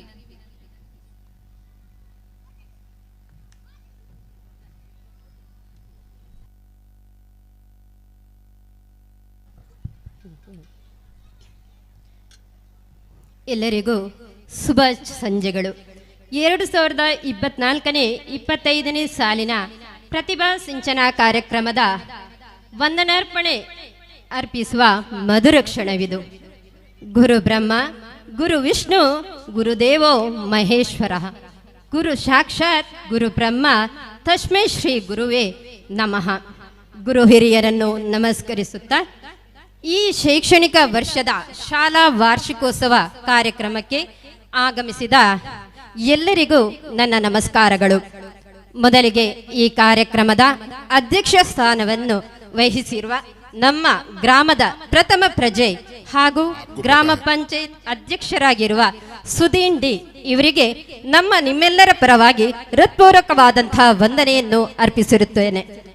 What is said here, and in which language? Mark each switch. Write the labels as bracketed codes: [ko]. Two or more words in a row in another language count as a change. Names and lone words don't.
[kn] ಎಲ್ಲರಿಗೂ ಶುಭ ಸಂಜೆಗಳು. 2024-25ನೇ ಸಾಲಿನ ಪ್ರತಿಭಾ ಸಿಂಚನ ಕಾರ್ಯಕ್ರಮದ ವಂದನಾರ್ಪಣೆ ಅರ್ಪಿಸುವ ಮಧುರ ಕ್ಷಣವಿದು. [sa] ಗುರು ಬ್ರಹ್ಮ, ಗುರು ವಿಷ್ಣು, ಗುರುದೇವೋ ಮಹೇಶ್ವರ, ಗುರು ಸಾಕ್ಷಾತ್ ಗುರು ಬ್ರಹ್ಮ, ತಸ್ಮೈ ಶ್ರೀ ಗುರುವೇ ನಮಃ. [kn] ಗುರು ಹಿರಿಯರನ್ನು ನಮಸ್ಕರಿಸುತ್ತಾ ಈ ಶೈಕ್ಷಣಿಕ ವರ್ಷದ ಶಾಲಾ ವಾರ್ಷಿಕೋತ್ಸವ ಕಾರ್ಯಕ್ರಮಕ್ಕೆ ಆಗಮಿಸಿದ ಎಲ್ಲರಿಗೂ ನನ್ನ ನಮಸ್ಕಾರಗಳು. ಮೊದಲಿಗೆ ಈ ಕಾರ್ಯಕ್ರಮದ ಅಧ್ಯಕ್ಷ ಸ್ಥಾನವನ್ನು ವಹಿಸಿರುವ ನಮ್ಮ ಗ್ರಾಮದ ಪ್ರಥಮ ಪ್ರಜೆ ಹಾಗೂ ಗ್ರಾಮ ಪಂಚಾಯತ್ ಅಧ್ಯಕ್ಷರಾಗಿರುವ ಸುಧೀನ್ ಡಿ ಇವರಿಗೆ ನಿಮ್ಮೆಲ್ಲರ ಪರವಾಗಿ ಹೃತ್ಪೂರ್ವಕವಾದಂತಹ ವಂದನೆಯನ್ನು ಅರ್ಪಿಸಿರುತ್ತೇನೆ.